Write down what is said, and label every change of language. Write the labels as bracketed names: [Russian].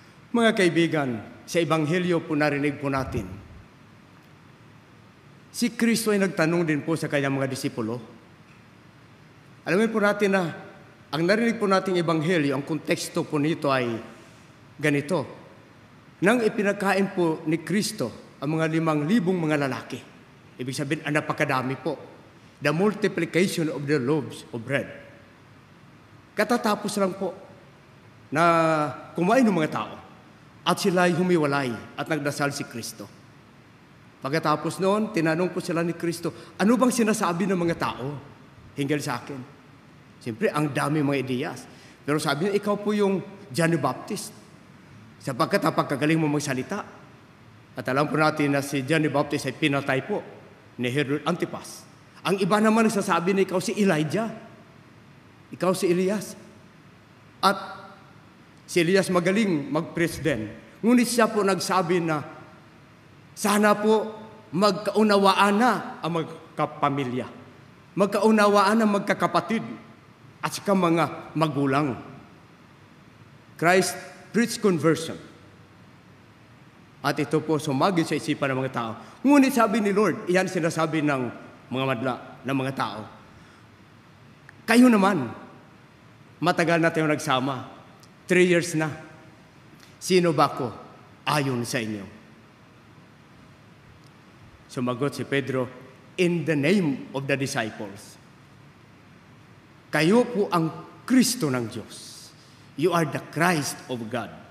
[Filipino] Mga kaibigan, sa Ebanghelyo po narinig po natin, si Kristo ay nagtanong din po sa kanyang mga disipulo. Alamin po natin na ang narinig po nating Ebanghelyo, ang konteksto po nito ay ganito. Nang ipinakain po ni Kristo ang mga 5,000 mga lalaki, ibig sabihin, napakadami po. [English] The multiplication of the loaves of bread. [Filipino] Katatapos lang po na kumain ng mga tao at sila ay humiwalay at nagdasal si Kristo. Pagkatapos noon, tinanong po sila ni Kristo, ano bang sinasabi ng mga tao hinggil sa akin? Siyempre, ang dami mga ideyas. Pero sabi niya, ikaw po yung John the Baptist. Sapagkat napakagaling mo magsalita. At alam po natin na si John the Baptist ay pinatay po ni Herod Antipas. Ang iba naman nagsasabi na ikaw si Elijah. Ikaw si Elias. At si Elias magaling mag-president. Ngunit siya po nagsabi na sana po magkaunawaan na ang magkapamilya. Magkaunawaan ang magkakapatid at saka mga magulang. [English] Christ preached conversion. [Filipino] At ito po sumagit sa isipan ng mga tao. Ngunit sabi ni Lord, iyan sinasabi ng mga madla, ng mga tao. Kayo naman, matagal na tayo nagsama. 3 years na. Sino ba ko ayon sa inyo? Sumagot si Pedro, [English] in the name of the disciples. [Filipino] Kayo po ang Kristo ng Diyos. [English] You are the Christ of God.